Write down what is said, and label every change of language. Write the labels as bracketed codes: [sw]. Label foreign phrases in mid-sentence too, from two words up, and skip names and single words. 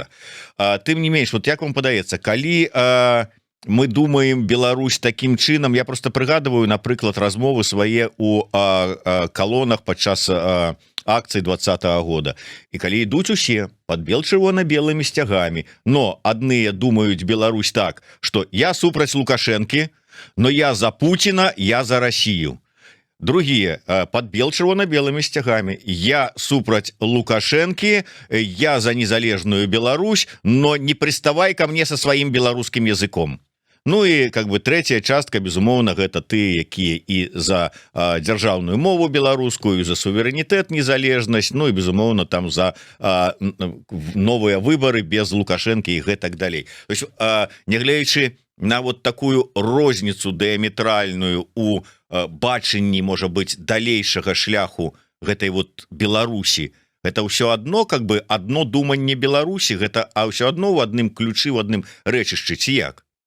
[be] Тым не менш, вот як вам падаецца, калі мы думаем Беларусь таким чынам, я просто прыгадываю, напрыклад, размовы свае у калонах падчас акцый 20-го года, і калі ідуць усе под чырвона-белымі сцягамі, но адныя думаюць Беларусь так, что я супраць Лукашэнкі, [ru] но я за Путина, я за Россию. Другие под [be] чырвона-белымі сцягамі, я супраць Лукашэнкі, я за незалежную Беларусь, [ru] но не приставай ко мне со своим беларускім языком. [be] Ну і [ru] как бы третья [be] частка, безумоўна, гэта ты, якія і за дзяржаўную мову беларускую, за суверэнітэт, незалежнасць, ну і безумоўна там за новыя выбары без Лукашэнкі і гэтак далей. [ru] То есть, [be] нягледзячы на [ru] вот такую [be] розніцу дыаметральную у бачанні, можа быць, далейшага шляху гэтай вот Беларусі, гэта ўсё адно, [ru] как бы [be] адно думанне Беларусі, гэта ўсё адно ў адным ключы, ў адным рэчышчы, ці як?